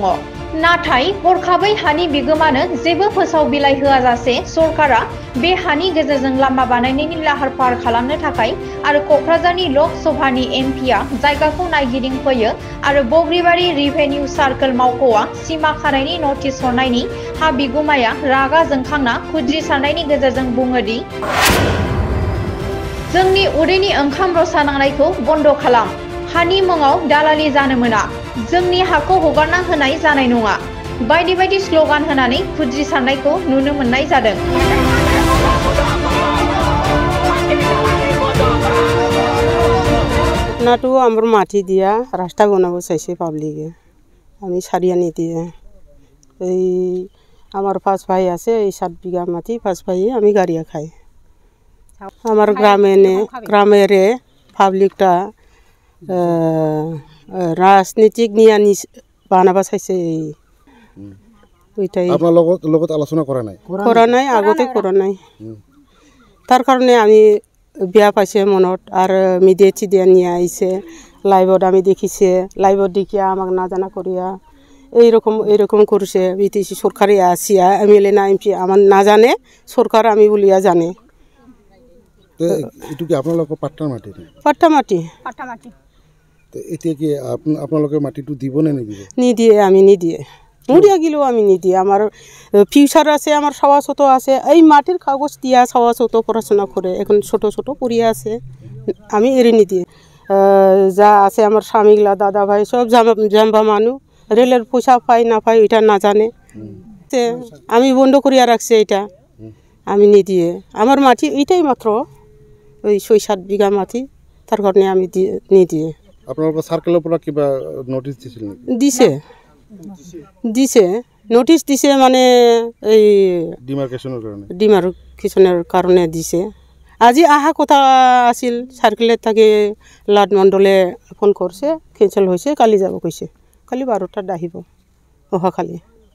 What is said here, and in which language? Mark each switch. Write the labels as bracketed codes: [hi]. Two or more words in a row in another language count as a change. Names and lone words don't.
[brx] नाथाय हरखाबै हानि बिगोमानो जेबो फोसाव बिलाइ होआजासे सरकारा बे हानि गेजेरजों लामा बानायनायनि लाहार फाहार खालामनो थाखाय आरो कक्राझारनि लक सभानि एमपिआ जायगाखौ नायगिदिंफैयो आरो बग्रिबारि रिभेनिउ सार्कल मावख'आ सिमा खानायनि नटिस हरनायनि हा बिगुमाया रागा जोंखांना खुद्रिसारनायनि गेजेरजों बुङो दि जोंनि उदैनि ओंखाम रसा नांनायखौ बन्द खालाम। हानि मुङाव दालालि जानो मोना। जोंनि हाखौ हगारना होनाय जानाय नङा। बायदि बायदि स्लगान होनानै खुद्रिसारनायखौ नुनो मोननाय जादों। [as] নাটো আমার মাটি দিয়া রাস্তা বানাব চাইছে পাবলিকে, আমি সারিয়া নিদিয়ে এই আমার 5 ভাই আছে, এই 7 বিঘা মাটি 5 ভাই আমি গাড়িয়া খাই। আমার গ্রামের পাবলিকটা রাজনীতিক নিয়ে বানাবা চাইছে। ওইটাই আপনার লগত আলোচনা করা নাই আগতে করা নাই। তার কারণে আমি বিয়া পাইছে মনত আর মিডিয়া চিডিয়া নিয়ে আইছে, লাইভত আমি দেখিছে, লাইভত দেখিয়া আমাক না জানা করিয়া এইরকম করছে। বিটিসি সরকারে আসিয়া এমএলএ না এমপি আমার না জানে, সরকার আমি বলিয়া জানে। এটু কি আপনাদের পাট্টা মাটি? পাট্টা মাটি। তো এতিয়া কি আপনাদের মাটিটো দিব না নিদিব? নিদিয়ে, আমি নিদিয়ে মরিয়া গেলেও আমি নিদিয়ে। আমার ফিউচার আছে, আমার সওয়াসত আছে। এই মাটির কাগজ দিয়া সওয়াসত পড়াশোনা করে এখন ছোট ছোট পড়িয়া আছে, আমি এড়ে নিদিয়ে। যা আছে আমার স্বামীগুলা দাদা ভাই সব জাম্বা মানুষ, রেলের পয়সা পাই না পাই এটা না জানে। আমি বন্ধ করিয়া রাখছি এটা, আমি নিদিয়ে। আমার মাটি এইটাই মাত্র ওই 6-7 বিঘা মাটি, তার কারণে আমি নিদিয়ে। আপনার সার্কেলের উপর কিবা নোটিশ দিছিলেন? দিছে নোটিশ দিছে, মানে এই ডিমার্কেশনের কারণে দিছে। আজি আহা কথা আছিল, সার্কেলের থেকে লাট মণ্ডলে ফোন করছে, ক্যান্সেল হয়েছে, কালি যাব কইছে। কালি 12টাত আহিব, অহাকালি।